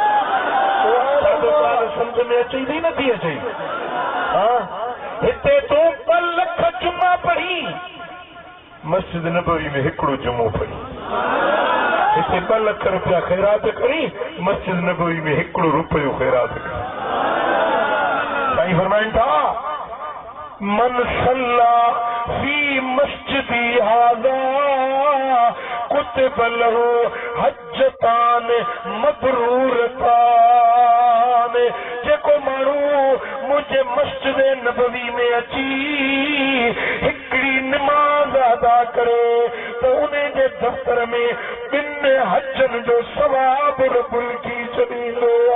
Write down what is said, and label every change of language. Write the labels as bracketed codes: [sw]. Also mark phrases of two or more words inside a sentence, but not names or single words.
[sd] न सम्झ में अचे थी नथी अचे हा हिते तूं 2 लख जुमा पढ़ी मस्जिद नबवी में हिकिड़ो जुमो पढ़ी हिते 2 लख रुपया ख़ैरात करी मस्जिद नबवी में हिकिड़ो रुपयो ख़ैरात करी साईं फरमाइनि था [ar] من صلى في مسجدي هذا كتب له حجتان مبرورتان [sd] जेको माण्हू मुंहिंजे मस्जिद नबवी में अची हिकिड़ी नमाज़ अदा करे त उन जे दफ़्तर में 2 हजनि जो सवाब रबुल की छॾींदो